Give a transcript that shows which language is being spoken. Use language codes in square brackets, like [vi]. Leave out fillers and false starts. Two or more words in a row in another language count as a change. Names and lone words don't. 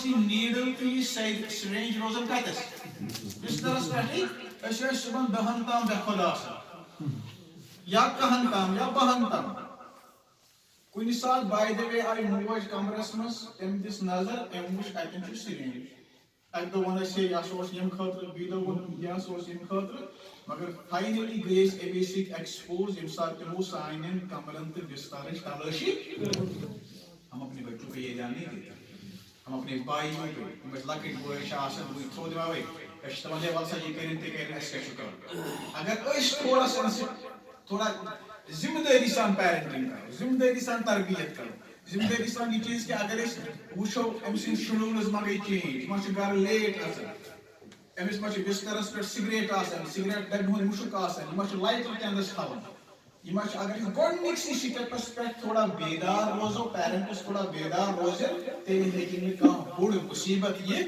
[ks] یہِ نیٖڈل تہٕ یہِ سرینج روزان کتٮ۪س بسترس پٮ۪ٹھٕے أسۍ ٲسۍ صبحن 10 تام بے خود آسان یا 1 تام یا 2 تام کُنہِ ساتہٕ [en] by the way [ks] آیہِ موج کمرس منٛز تٔمۍ دِژ نظر أمۍ وٕچھ اتٮ۪ن چھُ سرینج اکہِ دۄہ ووٚن اَسہِ یہِ ہسا اوس ییٚمہِ خٲطرٕ بیٚیہِ دۄہ ووٚن یہِ ہسا اوس ییٚمہِ خٲطرٕ مگر فاینلی گٔے أسۍ امی سۭتۍ ایکسپوز ییٚمہِ ساتہٕ تِمو سانٮ۪ن کمرن تہٕ بسترٕچ تلٲشی [ur] ہم اپنے بچوں کو یہ دھیان نہیں دیتے ہم اپنے بھائیوں کو [ks] یِم اَسہِ لۄکٕٹۍ بٲے چھِ آسان بہٕ تھوٚو دِماوے أسۍ چھِ دپان ہے وَلہٕ سا یہِ کٔرِنۍ تہِ کٔرِنۍ اَسہِ کیٛاہ چھُ کَرُن اگر أسۍ تھوڑا ذمہ دٲری سان پیرنٹنگ کرو ذمہ دٲری سان تربیت کرو ذمہ دٲری سان [ur] یہ چیز کہ [ks] اگر أسۍ وٕچھو أمۍ سٕنٛدۍ شڈوٗلس ما گٔے چینج یہِ ما چھُ گرٕ لیٹ گژھان أمِس ما چھُ بسترس پٮ۪ٹھ سگریٹ آسان سگریٹ ڈبہِ ہُنٛد مُشُک آسان یہِ ما چھُ لایٹر کیندس تھاوان یہِ ما چھُ اگر أسۍ گۄڈنِکسٕے سٹیپس پٮ۪ٹھ تھوڑا بیدار روزو پیرنٹس تھوڑا بیدار روزن تیٚلہِ ہیٚکہِ نہٕ کانٛہہ بوٚڑ مُصیبت